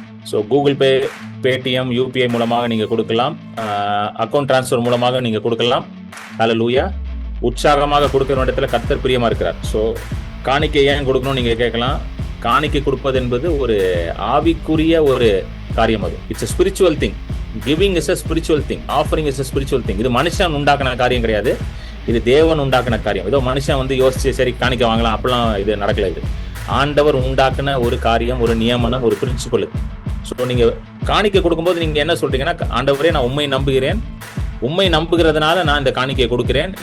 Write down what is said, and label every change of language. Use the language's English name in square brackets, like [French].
[Tamil] So Google Pay, Paytm, UPI மூலமாக நீங்க கொடுக்கலாம். அக்கௌண்ட் டிரான்ஸ்ஃபர் மூலமாக நீங்க கொடுக்கலாம். ஹல்லேலூயா. உற்சாகமாக கொடுக்கிற இடத்துல கர்த்தர் பிரியமா இருக்கிறார். ஸோ காணிக்கை ஏன் கொடுக்கணும்னு நீங்க கேட்கலாம். காணிக்கை கொடுப்பது என்பது ஒரு ஆவிக்குரிய ஒரு காரியம். அது [English] It's a spiritual thing. Giving is a spiritual thing. Offering is a spiritual thing. [Tamil] இது மனுஷன் உண்டாக்குன காரியம் கிடையாது, இது தேவன் உண்டாக்குன காரியம். ஏதோ மனுஷன் வந்து யோசிச்சு சரி காணிக்க வாங்கலாம் அப்படிலாம் இது நடக்கல. இது ஆண்டவர் உண்டாக்குன ஒரு காரியம், ஒரு நியமனம், ஒரு பிரின்சிபல். ஸோ நீங்க காணிக்கை கொடுக்கும்போது நீங்க என்ன சொல்றீங்கன்னா, ஆண்டவரே நான் உண்மை நம்புகிறேன், உண்மை நம்புகிறதுனால நான் இந்த காணிக்கையை கொடுக்கிறேன்.